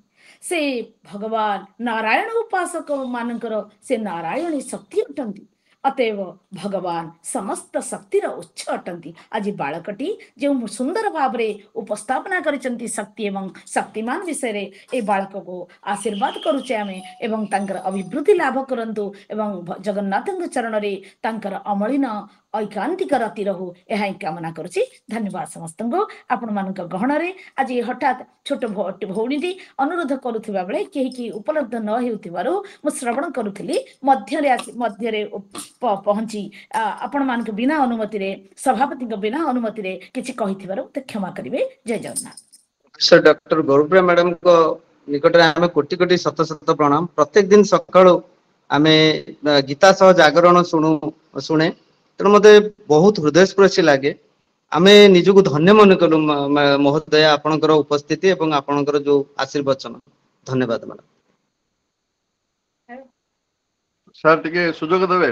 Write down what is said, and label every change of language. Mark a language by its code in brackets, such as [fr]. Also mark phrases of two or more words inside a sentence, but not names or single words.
[or] ସେ ଭଗବାନ ନାରାୟଣ ଉପାସକ ମାନଙ୍କର ସେ ନାରାୟଣୀ ଶକ୍ତି ଅଟନ୍ତି ଅତଏବ ଭଗବାନ ସମସ୍ତ ଶକ୍ତିର ଉଚ୍ଚ ଅଟନ୍ତି ଆଜି ବାଳକଟି ଯେଉଁ ସୁନ୍ଦର ଭାବ ଉପସ୍ଥାପନା କରିଛନ୍ତି ଶକ୍ତି ଏବଂ ଶକ୍ତିମାନ ବିଷୟ ରେ ଏ ବାଳକ କୁ ଆଶୀର୍ବାଦ କରୁଛେ ଆମେ ଏବଂ ତାଙ୍କର ଅଭିବୃଦ୍ଧି ଲାଭ କରନ୍ତୁ ଏବଂ ଜଗନ୍ନାଥଙ୍କ ଚରଣ ରେ ତାଙ୍କର ଅମଳିନ ଐକାନ୍ତିକ ରତି ରହୁ ଏହି କାମନା କରୁଛି ଧନ୍ୟବାଦ ସମସ୍ତ ଆପଣ ମାନ ଗହଣ ରେ ଆଜି ହଠାତ ଛୋଟ ଭଉଣୀ ଅନୁରୋଧ କରୁଥିବା ବେଳେ କେହି କି ଉପଲବ୍ଧ ନ ହେଉଥିବାରୁ ମୁଁ ଶ୍ରବଣ କରୁଥିଲି ମଧ୍ୟ ପହଞ୍ଚି ଆପଣ ମାନ ବିନା ଅନୁମତି ରେ ସଭାପତି ବିନା ଅନୁମତି ରେ କିଛି କହିଥିବାରୁ ତେ କ୍ଷମା କରିବେ ଜୟ ଜଗନ୍ନାଥ ସାର ଡକ୍ଟର ଗୌରପ୍ରିୟା ମ୍ୟାଡାମ କୁ ନିକଟ ରେ ଆମେ କୋଟି କୋଟି ଶତ ଶତ ପ୍ରଣାମ ପ୍ରତ୍ୟେକ ଦିନ ସକାଳୁ ଆମେ ଗୀତା ସହ ଜାଗରଣ ଶୁଣେ ତେଣୁ ମତେ ବହୁତ ହୃଦୟସ୍ପର୍ଶୀ ଲାଗେ ଆମେ ନିଜକୁ ଧନ୍ୟ ମନ କଲୁ ମହୋଦୟ ଆପଣଙ୍କର ଉପସ୍ଥିତି ଏବଂ ଆପଣଙ୍କର ଯେଉଁ ଆଶୀର୍ବଚନ ଧନ୍ୟବାଦ ମ୍ୟାଡାମ ସାର ଟିକେ ସୁଯୋଗ ଦେବେ